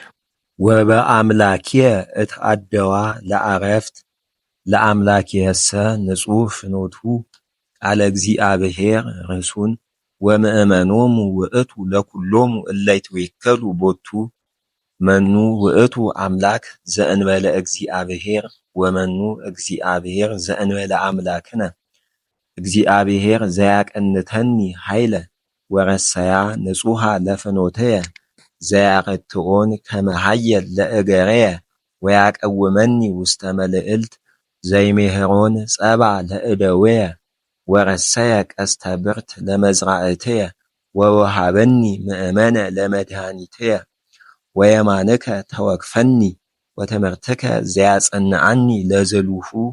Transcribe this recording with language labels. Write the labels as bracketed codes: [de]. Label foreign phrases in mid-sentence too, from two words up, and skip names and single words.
[gez] ወበአምላክየ እትአደዋ ለአረፍት ለአምላክየሰ ንጹሕ ፍኖቱ ቃለ እግዚአብሔር ርሱን ወምእመኖሙ ውእቱ ለኩሎሙ እለ ይትዌከሉ ቦቱ መኑ ውእቱ አምላክ ዘእንበለ እግዚአብሔር ወመኑ እግዚአብሔር ዘእንበለ አምላክነ እግዚአብሔር ዘያቀንተኒ ኃይለ ወረሰያ ንጹሐ ለፍኖትየ ዘያረትዖን ከመ ኃየል ለእገረየ ወያቀውመኒ ውስተ መልዕልት ዘይሜህሮን ጸባ ለእደውየ ወረሰየ ቀስተ ብርት ለመዝራእትየ ወወሃበኒ ምእመነ ለመድኃኒትየ ወየማንከ ተወክፈኒ ወትምህርትከ ዘያጸንዐኒ ለዝሉሁ